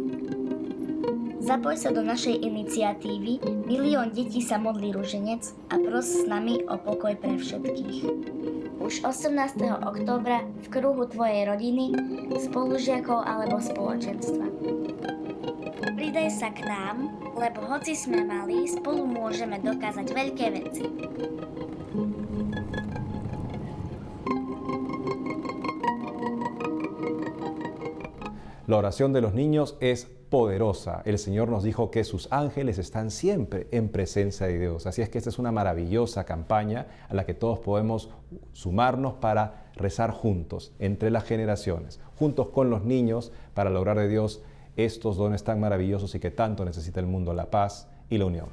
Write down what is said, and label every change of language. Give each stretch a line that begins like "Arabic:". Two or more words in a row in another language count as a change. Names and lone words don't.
Slovak: Zapoj sa do našej iniciatívy Milión detí sa modlí ruženec a pros s nami o pokoj pre všetkých. Už 18. októbra v kruhu tvojej rodiny, spolužiakov alebo spoločenstva. Pridaj sa k nám, lebo hoci sme malí, spolu môžeme dokázať veľké veci.
Spanish: La oración de los niños es poderosa. El Señor nos dijo que sus ángeles están siempre en presencia de Dios. Así es que esta es una maravillosa campaña a la que todos podemos sumarnos para rezar juntos, entre las generaciones, juntos con los niños, para lograr de Dios estos dones tan maravillosos y que tanto necesita el mundo, la paz y la unión.